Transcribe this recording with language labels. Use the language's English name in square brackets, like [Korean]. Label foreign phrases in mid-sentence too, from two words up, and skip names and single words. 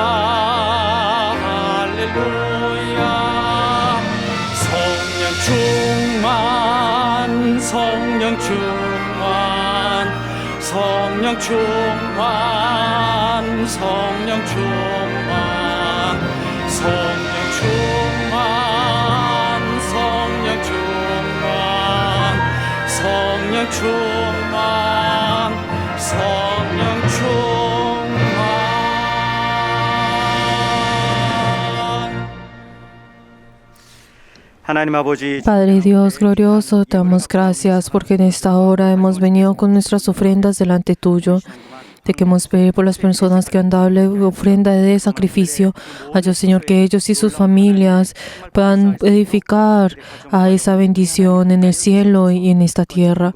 [Korean] 할렐루야 성령 충만 성령 충만 성령 충만 성령 충만 성령 충만 성령 충만 성령 충만 성령 충만 하나님 아버지 [Spanish] Padre Dios glorioso, te damos gracias porque en esta hora hemos venido con nuestras ofrendas delante tuyo. Te queremos pedir por las personas que han dado la ofrenda de sacrificio. A Dios, Señor, que ellos y sus familias puedan edificar a esa bendición en el cielo y en esta tierra.